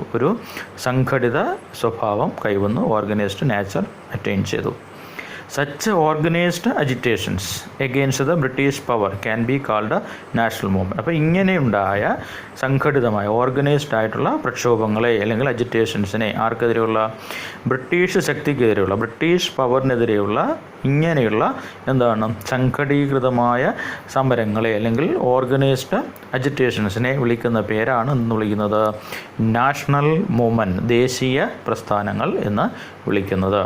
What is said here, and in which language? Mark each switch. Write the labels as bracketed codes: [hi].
[ml] ഒരു സംഘടിത സ്വഭാവം കൈവന്നു, ഓർഗനൈസ്ഡ് നേച്ചർ അറ്റൈൻ ചെയ്തു. [en] Such organized agitations against the British power can be called a national movement. [ml] അപ്പോൾ ഇങ്ങനെയുണ്ടായ സംഘടിതമായ ഓർഗനൈസ്ഡ് ആയിട്ടുള്ള പ്രക്ഷോഭങ്ങളെ അല്ലെങ്കിൽ അജിറ്റേഷൻസിനെ ആർക്കെതിരെയുള്ള? ബ്രിട്ടീഷ് ശക്തിക്കെതിരെയുള്ള, ബ്രിട്ടീഷ് പവറിനെതിരെയുള്ള ഇങ്ങനെയുള്ള സംഘടീകൃതമായ സമരങ്ങളെ അല്ലെങ്കിൽ ഓർഗനൈസ്ഡ് അജിറ്റേഷൻസിനെ വിളിക്കുന്ന പേരാണ് വിളിക്കുന്നത് നാഷണൽ മൂവ്മെൻറ്റ്, ദേശീയ പ്രസ്ഥാനങ്ങൾ എന്ന് വിളിക്കുന്നത്.